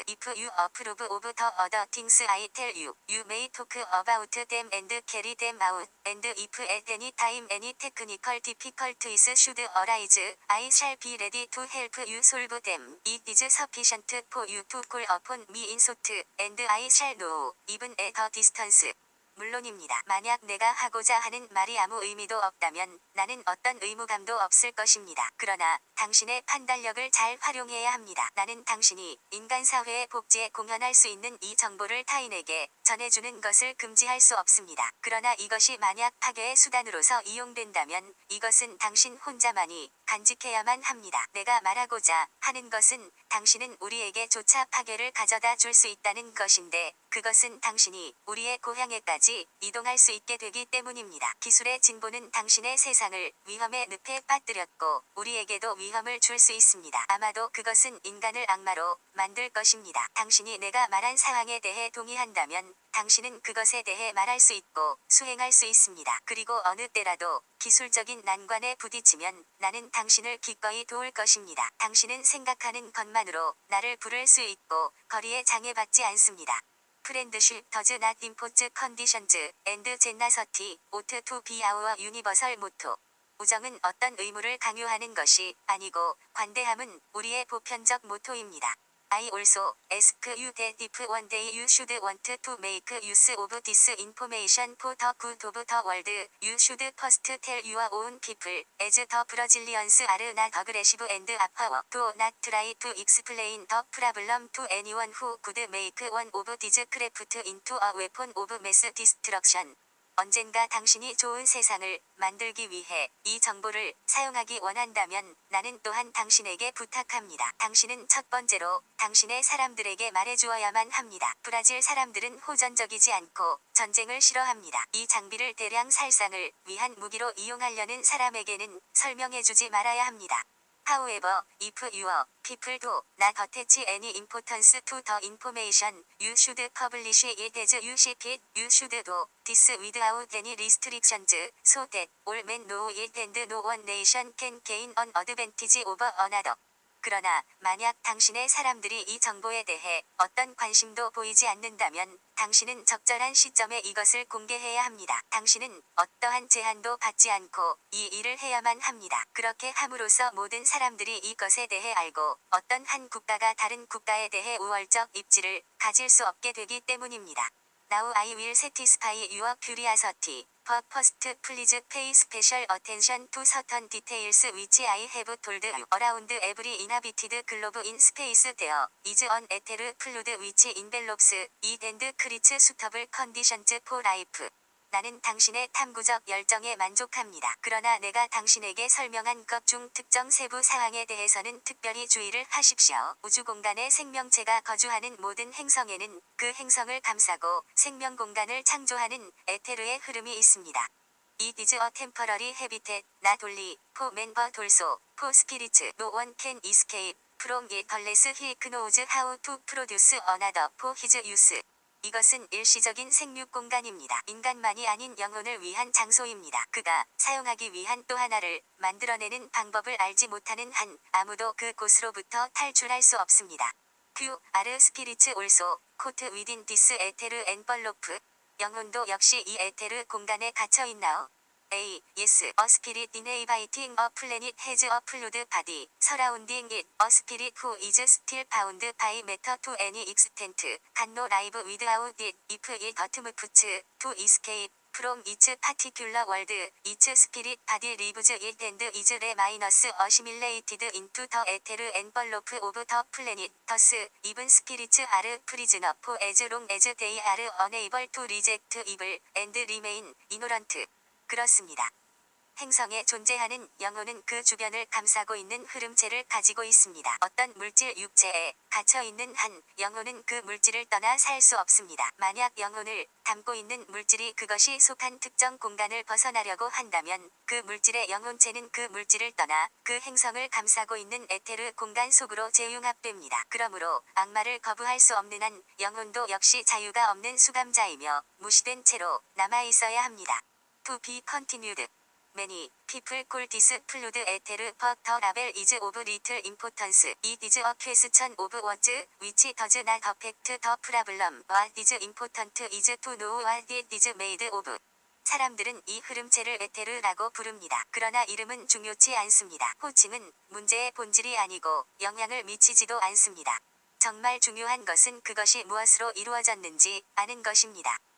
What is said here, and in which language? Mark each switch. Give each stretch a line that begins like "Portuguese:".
English: If you approve of the other things I tell you, you may talk about them and carry them out, and if at any time any technical difficulties should arise, I shall be ready to help you solve them. It is sufficient for you to call upon me in thought, and I shall know, even at a distance.
Korean: 물론입니다. 만약 내가 하고자 하는 말이 아무 의미도 없다면 나는 어떤 의무감도 없을 것입니다. 그러나 당신의 판단력을 잘 활용해야 합니다. 나는 당신이 인간 사회의 복지에 공헌할 수 있는 이 정보를 타인에게 전해주는 것을 금지할 수 없습니다. 그러나 이것이 만약 파괴의 수단으로서 이용된다면 이것은 당신 혼자만이 간직해야만 합니다. 내가 말하고자 하는 것은 당신은 우리에게 조차 파괴를 가져다 줄 수 있다는 것인데 그것은 당신이 우리의 고향에까지 이동할 수 있게 되기 때문입니다. 기술의 진보는 당신의 세상을 위험의 늪에 빠뜨렸고 우리에게도 위험을 줄 수 있습니다. 아마도 그것은 인간을 악마로 만들 것입니다. 당신이 내가 말한 상황에 대해 동의한다면 당신은 그것에 대해 말할 수 있고 수행할 수 있습니다. 그리고 어느 때라도 기술적인 난관에 부딪히면 나는 당신을 기꺼이 도울 것입니다. 당신은 생각하는 것만으로 나를 부를 수 있고 거리에 장애받지 않습니다.
English: Friendship does not impose conditions, and generosity ought to be our universal motto.
Korean: 우정은 어떤 의무를 강요하는 것이 아니고 관대함은 우리의 보편적 모토입니다.
English: I also ask you that if one day you should want to make use of this information for the good of the world, you should first tell your own people, as the Brazilians are not aggressive and apart, do not try to explain the problem to anyone who could make one of these craft into a weapon of mass destruction.
Korean: 언젠가 당신이 좋은 세상을 만들기 위해 이 정보를 사용하기 원한다면 나는 또한 당신에게 부탁합니다. 당신은 첫 번째로 당신의 사람들에게 말해주어야만 합니다. 브라질 사람들은 호전적이지 않고 전쟁을 싫어합니다. 이 장비를 대량 살상을 위한 무기로 이용하려는 사람에게는 설명해주지 말아야 합니다.
English: However, if your people do not attach any importance to the information, you should publish it as you see it. You should do this without any restrictions, so that all men know it and no one nation can gain an advantage over another.
Korean: 그러나 만약 당신의 사람들이 이 정보에 대해 어떤 관심도 보이지 않는다면 당신은 적절한 시점에 이것을 공개해야 합니다. 당신은 어떠한 제한도 받지 않고 이 일을 해야만 합니다. 그렇게 함으로써 모든 사람들이 이것에 대해 알고 어떤 한 국가가 다른 국가에 대해 우월적 입지를 가질 수 없게 되기 때문입니다.
English: Now I will satisfy your curiosity. But first please pay special attention to certain details which I have told you. Around every inhabited globe in space there is an ether fluid which envelops it and creates suitable conditions for life.
Korean: 나는 당신의 탐구적 열정에 만족합니다. 그러나 내가 당신에게 설명한 것 중 특정 세부 사항에 대해서는 특별히 주의를 하십시오. 우주 공간의 생명체가 거주하는 모든 행성에는 그 행성을 감싸고 생명 공간을 창조하는 에테르의 흐름이 있습니다.
English: It is a temporary habitat, not only for men but also for spirits. No one can escape from it unless he knows how to produce another for his use.
Korean: 이것은 일시적인 생육 공간입니다. 인간만이 아닌 영혼을 위한 장소입니다. 그가 사용하기 위한 또 하나를 만들어내는 방법을 알지 못하는 한 아무도 그 곳으로부터 탈출할 수 없습니다.
English: Q, R spirits also, caught within this ether envelope.
Korean: 영혼도 역시 이 에테르 공간에 갇혀 있나요?
English: A. Yes, a spirit inhabiting a planet has a fluid body surrounding it. A spirit who is still bound by matter to any extent can no live without it. If it attempts to escape from its particular world, its spirit body leaves it and is assimilated into the ether envelope of the planet. Thus, even spirits are prisoners for as long as they are unable to reject evil and remain ignorant.
Korean: 그렇습니다. 행성에 존재하는 영혼은 그 주변을 감싸고 있는 흐름체를 가지고 있습니다. 어떤 물질 육체에 갇혀 있는 한 영혼은 그 물질을 떠나 살 수 없습니다. 만약 영혼을 담고 있는 물질이 그것이 속한 특정 공간을 벗어나려고 한다면 그 물질의 영혼체는 그 물질을 떠나 그 행성을 감싸고 있는 에테르 공간 속으로 재융합됩니다. 그러므로 악마를 거부할 수 없는 한 영혼도 역시 자유가 없는 수감자이며 무시된 채로 남아있어야 합니다.
English: To be continued. Many people call this fluid ether but the label is of little importance. It is a question of words which does not affect the problem. What is important is to know what it is made of.
Korean: 사람들은 이 흐름체를 에테르라고 부릅니다. 그러나 이름은 중요치 않습니다. 호칭은 문제의 본질이 아니고 영향을 미치지도 않습니다. 정말 중요한 것은 그것이 무엇으로 이루어졌는지 아는 것입니다.